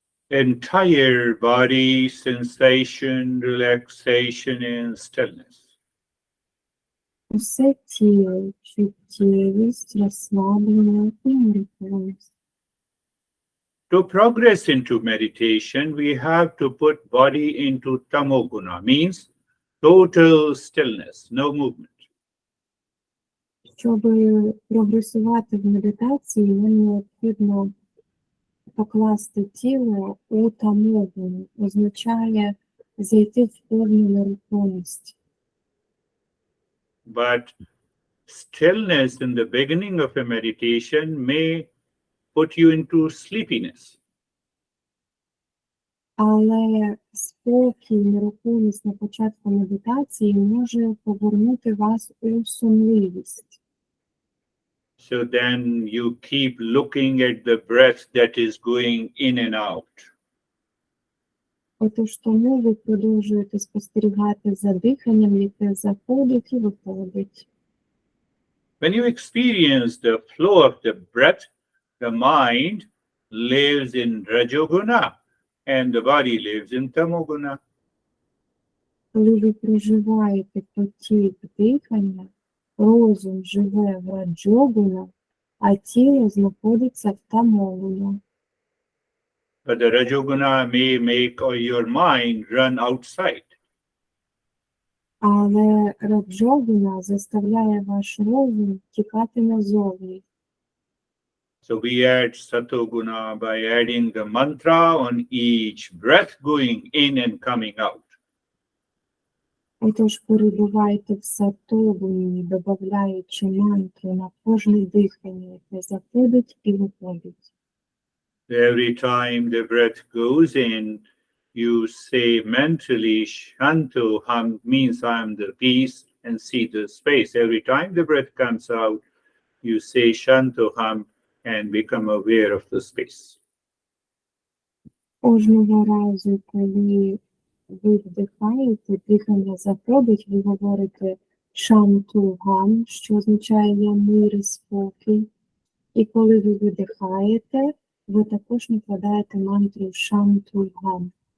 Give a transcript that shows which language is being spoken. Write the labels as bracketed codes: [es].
[en] Entire body sensation, relaxation, and stillness. [uk] Усе тіло, чуттєвість, розслаблення і нерухомість. [en] To progress into meditation, we have to put body into tamoguna, means total stillness, no movement. [uk] Щоб прогресувати в медитації, нам необхідно покласти тіло у тамогуну, означає зайти в повну нерухомість. [en] But stillness in the beginning of a meditation may put you into sleepiness. [uk] Але спокій, нерухомість на початку медитації може повернути вас у сонливість. [en] So then you keep looking at the breath that is going in and out. [uk] Отож тому ви продовжуєте спостерігати за диханням, яке заходить і виходить. [en] When you experience the flow of the breath, the mind lives in Rajoguna and the body lives in Tamoguna. [uk] Коли ви проживаєте потік дихання, розум живе в раджогуна, а тіло знаходиться в тамогуна. [en] But the Rajoguna may make your mind run outside. [uk] Але раджогуна заставляє ваш розум тікати назовні. [en] So we add Satoguna by adding the mantra on each breath going in and coming out. [uk] Отож перебувайте в сатогуні, додаючи мантру на кожне дихання, яке заходить і виходить. [en] Every time the breath goes in, you say mentally, Shanto Ham means I am the peace and see the space. Every time the breath comes out, you say Shanto Ham and become aware of the space. [uk] Кожного разу, коли ви вдихаєте, дихання заходить, ви говорите шантугам, що означає я мир і спокій. І коли ви видихаєте, ви також накладаєте мантру шантугам.